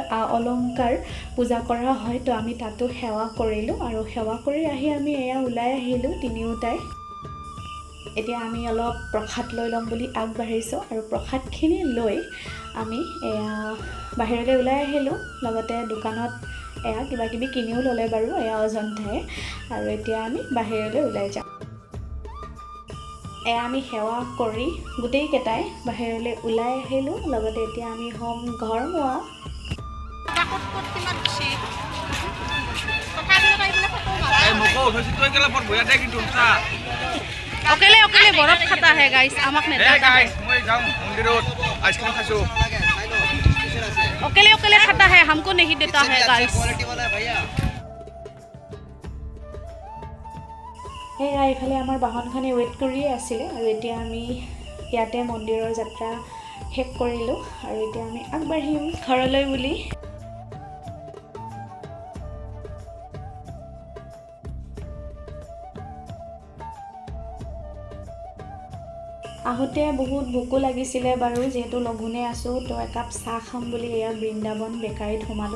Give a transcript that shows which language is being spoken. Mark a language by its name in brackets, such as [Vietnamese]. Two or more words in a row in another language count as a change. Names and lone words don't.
[Assamese] অলংকাৰ পূজা কৰা হয় তো আমি তাতো সেৱা কৰিলোঁ আৰু সেৱা কৰি আহি আমি এয়া ওলাই আহিলোঁ তিনিওটাই এতিয়া আমি অলপ প্ৰসাদ লৈ ল'ম বুলি আগবাঢ়িছোঁ আৰু প্ৰসাদখিনি লৈ আমি এয়া বাহিৰলৈ ওলাই আহিলোঁ লগতে দোকানত এয়া কিবা কিবি কিনিও ল'লে বাৰু এয়া অজন্তাই আৰু এতিয়া আমি বাহিৰলৈ ওলাই যাম এয়া আমি সেৱা কৰি গোটেইকেইটাই বাহিৰলৈ ওলাই আহিলোঁ লগতে এতিয়া আমি হ'ম ঘৰ মোৱা [Hindi] अकेले अकेले बरफ खाता है गाइस [Assamese] আমাক নেদা গাইস মই যাওঁ মন্দিৰত আইসক্ৰীম খাইছো [Hindi] अकेले अकेले खाता है, हमको नहीं देता है गाइस। [Assamese] সেয়া এইফালে আমাৰ বাহনখনে ৱেইট কৰিয়ে আছিলে আৰু এতিয়া আমি ইয়াতে মন্দিৰৰ যাত্ৰা শেষ কৰিলোঁ আৰু এতিয়া আমি আগবাঢ়িম ঘৰলৈ বুলি। আহোঁতে বহুত ভোকো লাগিছিলে বাৰু, যিহেতু লঘোণে আছোঁ, তো একাপ চাহ খাম বুলি এয়া বৃন্দাবন বেকাৰীত সোমালোঁ।